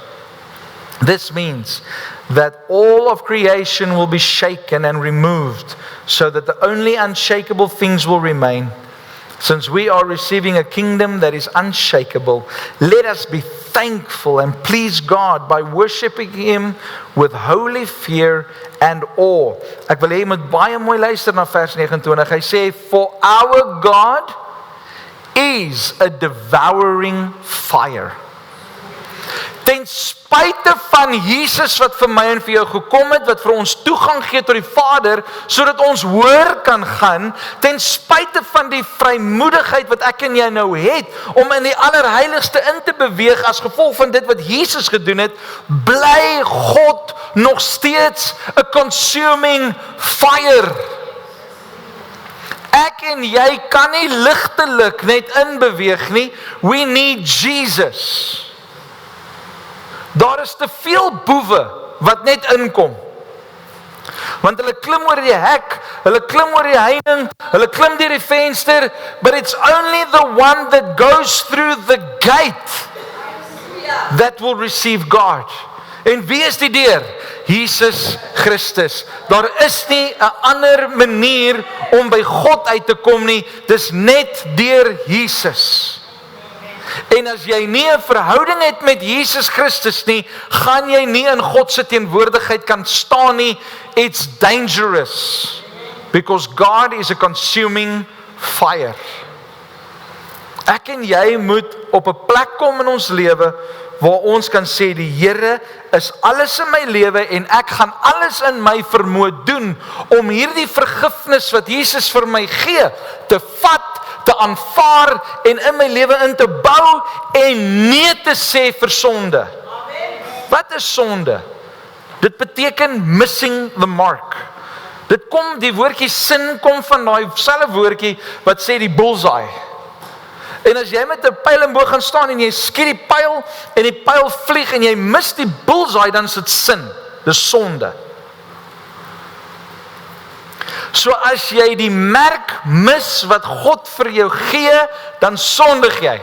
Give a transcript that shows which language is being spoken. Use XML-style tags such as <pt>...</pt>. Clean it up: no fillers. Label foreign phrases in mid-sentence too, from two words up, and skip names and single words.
<en>This means that all of creation will be shaken and removed, so that the only unshakable things will remain. Since we are receiving a kingdom that is unshakable, let us be thankful and please God by worshiping Him with holy fear and awe.</en> <af>Ek wil hê jy moet baie mooi luister na vers 29. Hy sê,</af> <en>for our God is a devouring fire.</en> <af>Ten spyte van Jesus wat vir my en vir jou gekom het, wat vir ons toegang gee tot die Vader, sodat ons hoër kan gaan, ten spyte van die vrymoedigheid wat ek en jy nou het, om in die allerheiligste in te beweeg as gevolg van dit wat Jesus gedoen het, bly God nog steeds 'n</af> <en>consuming fire.</en> <af>Ek en jy kan nie ligtelik net inbeweeg nie.</af> <en>We need Jesus.</en> <af>Daar is te veel boewe wat net inkom. Want hulle klim oor die hek, hulle klim oor die heining, hulle klim deur die venster,</af> <en>but it's only the one that goes through the gate that will receive God.</en> <af>En wie is die deur? Jesus Christus. Daar is nie 'n ander manier om by God uit te kom nie, dis net deur Jesus. En as jy nie 'n verhouding het met Jesus Christus nie, gaan jy nie in God se teenwoordigheid kan staan nie.</af> <en>It's dangerous. Because God is a consuming fire.</en> <af>Ek en jy moet op 'n plek kom in ons lewe waar ons kan sê, die Here is alles in my lewe en ek gaan alles in my vermoë doen om hierdie vergifnis wat Jesus vir my gee, te vat, te aanvaar en in my lewe in te bou en nee te sê vir sonde. Amen. Wat is sonde? Dit beteken</af> <en>missing the mark.</en> <af>Die woordjie sin kom van daai selfe woordjie wat sê die bullseye. En as jy met 'n pyl en boog gaan staan en jy skiet die pyl en die pyl vlieg en jy mis die bullseye, dan is dit sin. Dis sonde. So as jy die merk mis wat God vir jou gee, dan sondig jy.</af>